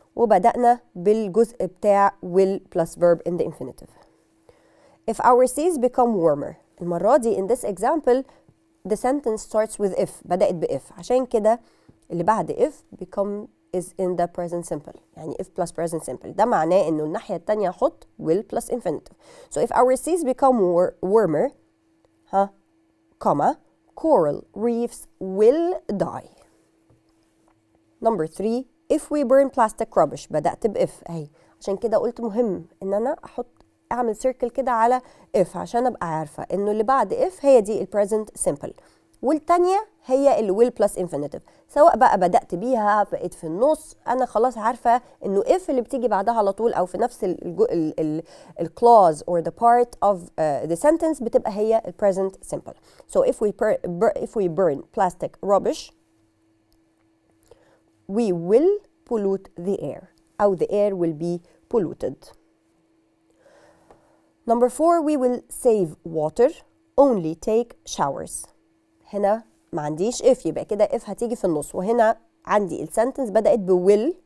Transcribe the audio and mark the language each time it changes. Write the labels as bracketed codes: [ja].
[ar] وبدأنا بالجزء بتاع [en] will plus verb in the infinitive. If our seas become warmer. [ar] المرة دي [en] in this example the sentence starts with if. [ar] بدأت بif عشان كده اللي بعد [en] if become is in the present simple. يعني if plus present simple. [ar] ده معناه إنه الناحية التانية أحط will plus infinitive. [en] So if our seas become warmer comma coral reefs will die. Number 3 if we burn plastic rubbish. [ar] بدأت بإف أهي عشان كده قلت مهم إن أنا أعمل circle كده على if عشان أبقى عارفة إنه اللي بعد if هي دي present simple والتانية هي will plus infinitive. سواء بقى بدأت بيها بقيت في النص أنا خلاص عارفة إنه if اللي بتيجي بعدها على طول أو في نفس ال clause [en] or the part of the sentence [ar] بتبقى هي present simple. [en] So if we burn plastic rubbish we will pollute the air أو the air will be polluted. Number 4 we will save water only take showers. [ar] هنا ما عنديش if يبقى كده if هتيجي في النص وهنا عندي السنتنس بدأت will.